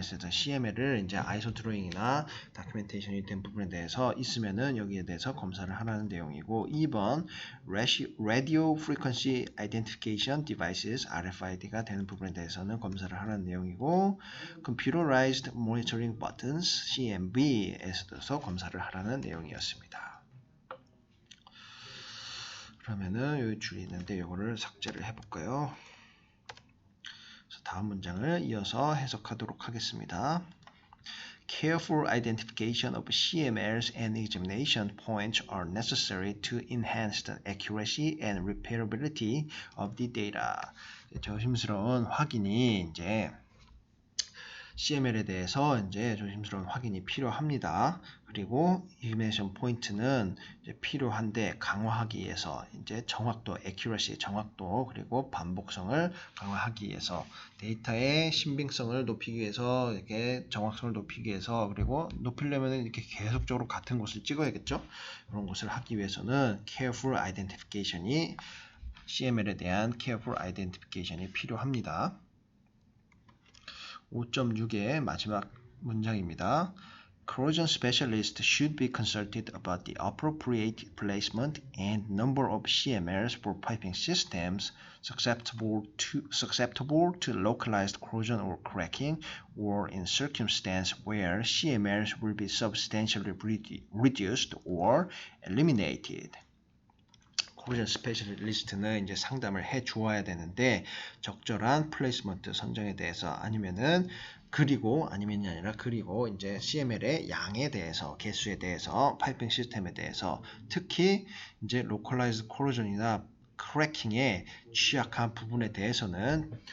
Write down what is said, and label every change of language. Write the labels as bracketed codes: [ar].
[ko] 그래서 CML을 이제 아이소 드로잉이나 다큐멘테이션이 된 부분에 대해서 있으면은 여기에 대해서 검사를 하라는 내용이고, 2번 Radio Frequency Identification Devices RFID가 되는 부분에 대해서는 검사를 하라는 내용이고, Computerized Monitoring Buttons CMB에서 검사를 하라는 내용이었습니다. 그러면은 여기 줄이 있는데 이거를 삭제를 해볼까요? 다음 문장을 이어서 해석하도록 하겠습니다. [en] Careful identification of CMLs and examination points are necessary to enhance the accuracy and repairability of the data. [ko] 조심스러운 확인이 이제 CML에 대해서 이제 조심스러운 확인이 필요합니다. 그리고 examination 포인트는 이제 필요한데 강화하기 위해서 이제 정확도, accuracy, 정확도 그리고 반복성을 강화하기 위해서 데이터의 신빙성을 높이기 위해서 이렇게 정확성을 높이기 위해서 그리고 높이려면 이렇게 계속적으로 같은 곳을 찍어야겠죠. 그런 것을 하기 위해서는 careful identification이 CML에 대한 careful identification이 필요합니다. 5.6의 마지막 문장입니다. [en] Corrosion specialists should be consulted about the appropriate placement and number of CMLs for piping systems susceptible to localized corrosion or cracking, or in circumstances where CMLs will be substantially reduced or eliminated. [ko] 코로전 스페셜리스트는 이제 상담을 해 주어야 되는데 적절한 플레이스먼트 선정에 대해서 아니면은 아니면이 아니라 그리고 이제 CML의 양에 대해서 개수에 대해서 파이핑 시스템에 대해서 특히 이제 로컬라이즈 코로전이나 크래킹에 취약한 부분에 대해서는